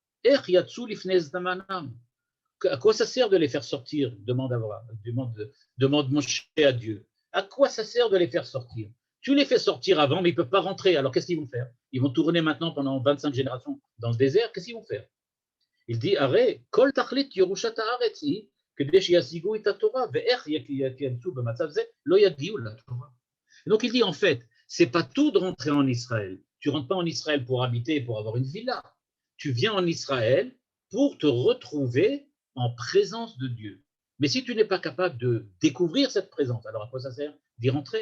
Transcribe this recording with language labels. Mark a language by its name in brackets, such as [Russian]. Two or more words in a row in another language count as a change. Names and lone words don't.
[French] À quoi ça sert de les faire sortir? Demande Abraham, demande Moshe à Dieu. À quoi ça sert de les faire sortir? Tu les fais sortir avant, mais ils ne peuvent pas rentrer. Alors qu'est-ce qu'ils vont faire? Ils vont tourner maintenant pendant 25 générations dans le désert. Qu'est-ce qu'ils vont faire? Il dit, Arrête, [Hebrew] כל תכלית ירושת הארץ, כדי שישיגו את התורה, ואיך ייכנסו במצב זה, לא יגיעו לתורה. [French] Donc il dit, en fait, c'est pas tout de rentrer en Israël. Tu rentres pas en Israël pour habiter, pour avoir une villa. Tu viens en Israël pour te retrouver en présence de Dieu. Mais si tu n'es pas capable de découvrir cette présence, alors à quoi ça sert d'y rentrer?